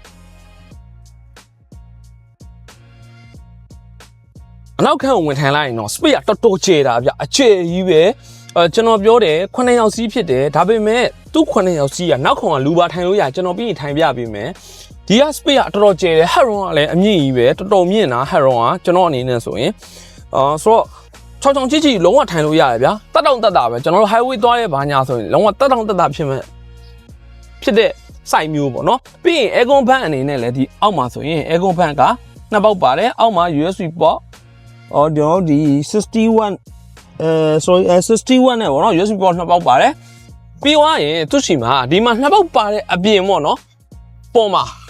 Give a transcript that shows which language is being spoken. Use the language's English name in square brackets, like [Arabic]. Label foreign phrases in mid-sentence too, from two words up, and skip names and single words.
[Burmese] အနောက်ခန်းကိုဝင်ထိုင်လိုက်ရင်တော့ space ကတော်တော်ကျယ်တာဗျအကျယ်ကြီးပဲကျွန်တော်ပြောတယ်9ယောက်စီးဖြစ်တယ်ဒါပေမဲ့သူ့9ယောက်စီးကနောက်ခေါင်ကလူပါထိုင်လို့ရ ကျွန်တော်ပြီးရင်ထိုင်ပြပေးမယ်ဒီက space ကတော်တော်ကျယ်တယ် [English] head room [Burmese] ကလည်းအမြင့်ကြီးပဲတော်တော်မြင့်တာ [English] head room [Burmese] ကကျွန် တော်အနေနဲ့ဆိုရင်ဆိုတော့ချောင်းချောင်းချစ်ချစ်လုံးဝထိုင်လို့ရတယ်ဗျာတက်တောင့်တက်တာပဲကျွန်တော်တို့ highway သွားရဲဘာညာဆိုရင်လုံးဝတက်တောင့်တက်တာဖြစ်တဲ့ site မျိုးပေါ့နော်ပြီးရင် [English] aircon fan [Burmese] အနေနဲ့လည်းဒီအောက်မှာဆိုရင် [English] aircon fan [Burmese] ကနှစ်ပေါက်ပါတယ်အောက်မှာ [English] USB port [Burmese] ကျွန်တော်ဒီ61sorry 61နဲ့ပေါ့နော် [English] USB port [Burmese] နှစ်ပေါက်ပါတယ်ပြီးသွားရင်သူ့ရှိမှာဒီမှာနှစ်ပေါက်ပါတဲ့အပြင်ပေါ့နော်ပေါ်မှာ